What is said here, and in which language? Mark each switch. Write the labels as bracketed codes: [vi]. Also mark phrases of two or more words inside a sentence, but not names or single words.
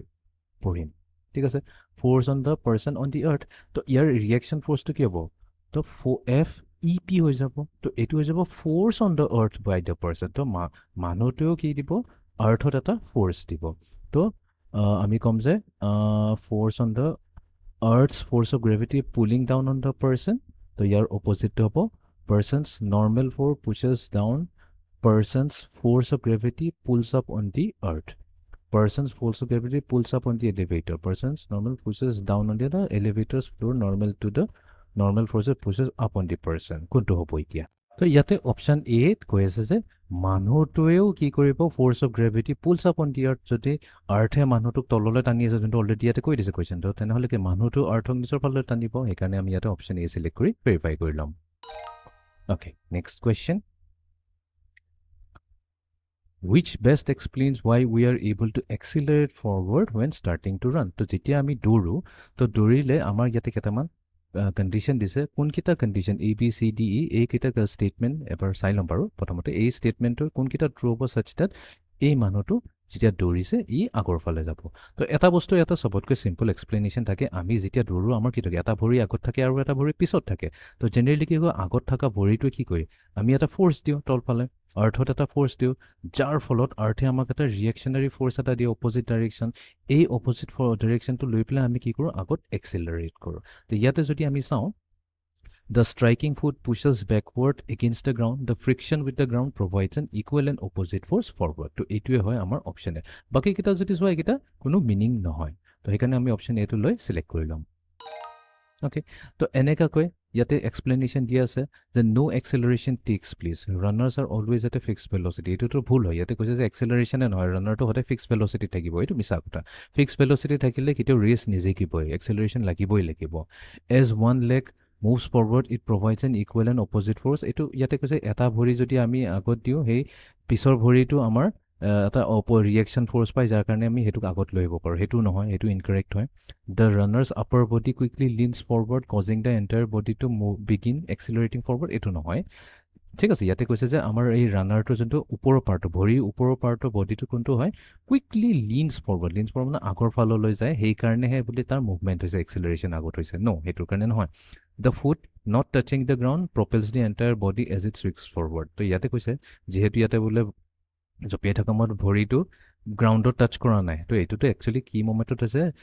[as] পঢ়িম ঠিক আছে [en] force on the person on the earth [as] তো ইয়াৰ ৰিয়েকশ্যন ফ'ৰ্চটো কি হ'ব তো এফ ই পি হৈ যাব তো এইটো হৈ যাব [en] force on the earth by the person [as] তো মানুহটোৱেও কি দিব আৰ্থত এটা ফ'ৰ্চ দিব তো আমি ক'ম যে [en] force on the earth's force of gravity pulling down on the person [as] তো ইয়াৰ অপজিটটো হ'ব [en] person's normal for pushes down person's force of gravity pulls up on the earth. Person's force of gravity pulls up on the elevator. Person's normal pushes down on the elevator's floor. Normal forces pushes up on the person. [as] কোনটো হ'ব এতিয়া? তো ইয়াতে অপশ্যন এ কৈ আছে যে মানুহটোৱেও কি কৰিব [en] force of gravity pulls up on the earth [as] যদি আৰ্থে মানুহটোক তললৈ টানি আছে যোনটো অলৰেডি ইয়াতে কৈ দিছে কুৱেশ্যনটো তেনেহ'লে কি মানুহটো আৰ্থক নিজৰ ফাললৈ টানিব সেইকাৰণে আমি ইয়াতে অপশ্যন এ চিলেক্ট কৰি ভেৰিফাই কৰি ল'ম [en] okay next question which best explains why we are able to accelerate forward when starting to run [as] তো যেতিয়া আমি দৌৰো তো দৌৰিলে আমাৰ ইয়াতে কেইটামান কণ্ডিশ্যন দিছে কোনকেইটা কণ্ডিশ্যন এ বি চি ডি ই এইকেইটা ষ্টেটমেণ্ট এবাৰ চাই ল'ম বাৰু প্ৰথমতে এই ষ্টেটমেণ্টৰ কোনকেইটা ট্ৰু হ'ব [en] such that [as] এই মানুহটো যেতিয়া দৌৰিছে ই আগৰ ফালে যাব তো এটা বস্তু এটা চবতকৈ [en] simple explanation [as] থাকে আমি যেতিয়া দৌৰো আমাৰ কি থাকে এটা ভৰি আগত থাকে আৰু এটা ভৰি পিছত থাকে তো জেনেৰেলি কি হয় আগত থকা ভৰিটোৱে কি কৰে আমি এটা ফ'ৰ্চ দিওঁ তলফালে আৰ্থত এটা ফ'ৰ্চ দিওঁ যাৰ ফলত আৰ্থে আমাক এটা ৰিয়েকশ্যনাৰী ফ'ৰ্চ এটা দিয়ে [en] opposite direction [as] এই অপজিট ডাইৰেকশ্যনটো লৈ পেলাই আমি কি কৰোঁ আগত এক্সেলাৰেট কৰোঁ তো ইয়াতে যদি আমি চাওঁ [en] The striking foot pushes backward against the ground. [as] The friction with the ground provides an equal and opposite force forward. তো এইটোৱে হয় আমাৰ অপশ্যন এ বাকী কেইটা যদি চোৱা এইকেইটা কোনো মিনিং নহয় তো সেইকাৰণে আমি অপশ্যন এটো লৈ চিলেক্ট কৰি ল'ম অ'কে তো এনেকুৱাকৈ ইয়াতে এক্সপ্লেনেশ্যন দিয়া আছে যে [en] no acceleration takes place runners are always at a fixed velocity [as] এইটোতো ভুল হয় ইয়াতে কৈছে যে এক্সেলাৰেশ্যনে নহয় ৰানাৰটো সদায় [en] fixed velocity [as] থাকিব এইটো মিছা কথা [en] fixed velocity [as] থাকিলে কেতিয়াও ৰেচ নিজিকিবই এক্সেলাৰেশ্যন লাগিবই লাগিব [en] as one leg moves forward it provides an equal and opposite force [as] এইটো ইয়াতে কৈছে এটা ভৰি যদি আমি আগত দিওঁ সেই পিছৰ ভৰিটো আমাৰ এটা [en] reaction force [as] পায় যাৰ কাৰণে আমি সেইটোক আগত লৈ আহিব পাৰোঁ সেইটো নহয় সেইটো ইনকাৰেক্ট হয় [en] the runner's upper body quickly leans forward causing the entire body to begin accelerating forward [as] এইটো নহয় ঠিক আছে ইয়াতে কৈছে যে আমাৰ এই ৰানাৰটো যোনটো ওপৰৰ পাৰ্টটো ভৰিৰ ওপৰৰ পাৰ্টৰ বডিটো কোনটো হয় [en] quickly leans forward [as] মানে আগৰ ফাললৈ যায় সেইকাৰণেহে বুলি তাৰ মুভমেণ্ট হৈছে এক্সিলাৰেশ্যন আগত হৈছে ন সেইটোৰ কাৰণে নহয় [en] the foot not touching the ground propels the entire body as it's leaps forward [as] তো ইয়াতে কৈছে যিহেতু ইয়াতে বোলে জঁপিয়াই থকা সময়ত ভৰিটো গ্ৰাউণ্ডত টাচ কৰা নাই তো এইটোতো একচুৱেলি কি মমেণ্টত হৈছে